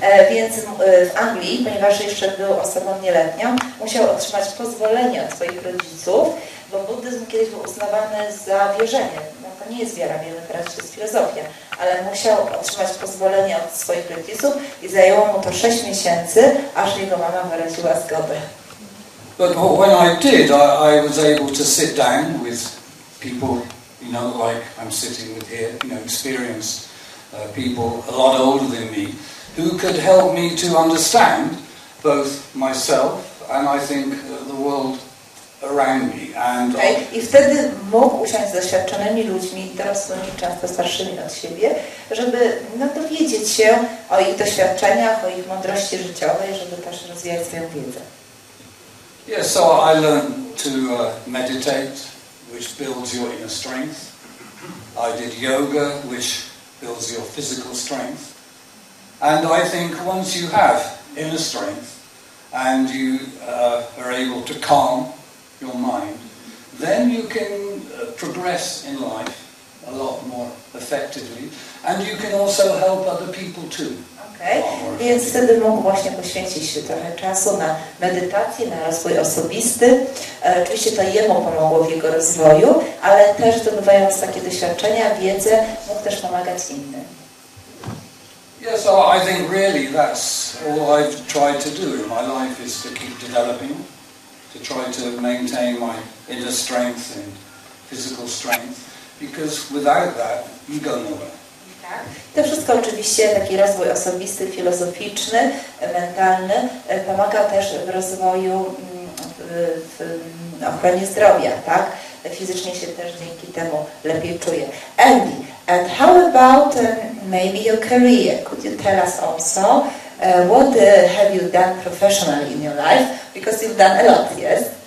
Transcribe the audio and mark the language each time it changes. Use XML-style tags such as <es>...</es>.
<pl>Więc w Anglii, ponieważ jeszcze był osobą nieletnią, musiał otrzymać pozwolenie od swoich rodziców, bo buddyzm kiedyś był uznawany za wierzenie. No to nie jest wiara, wiemy teraz, że to jest filozofia, ale musiał otrzymać pozwolenie od swoich rodziców i zajęło mu to 6 miesięcy, aż jego mama wyraziła zgodę.</pl> <en>But when I did, I was able to sit down with people, like I'm sitting with here, experienced people a lot older than me, who could help me to understand both myself and I think the world around me. And</en> <pl>I wtedy mógł usiąść z doświadczonymi ludźmi, dorosłymi, często starszymi od siebie, żeby dowiedzieć się o ich doświadczeniach, o ich mądrości życiowej, żeby też rozwijać swoją wiedzę.</pl> <en>Yes, so I learned to meditate, which builds your inner strength. I did yoga, which builds your physical strength. And I think once you have inner strength and you are able to calm your mind, then you can progress in life a lot more effectively and you can also help other people too.</en> <pl>Więc wtedy mógł właśnie poświęcić trochę czasu na medytację, na rozwój osobisty. Oczywiście to jemu pomogło w jego rozwoju, ale też zdobywając takie doświadczenia, wiedzę, mógł też pomagać innym. Yes, so I think really that's all I've tried to do in my life is to keep developing, to try to maintain my inner strength and physical strength, because without that you go nowhere. To wszystko oczywiście, taki rozwój osobisty, filozoficzny, mentalny, pomaga też w rozwoju, w ochronie zdrowia, tak? Fizycznie się też dzięki temu lepiej czuje.</pl> <en>Andy, and how about maybe your career? Could you tell us also what have you done professionally in your life? Because you've done a lot, yes?</en>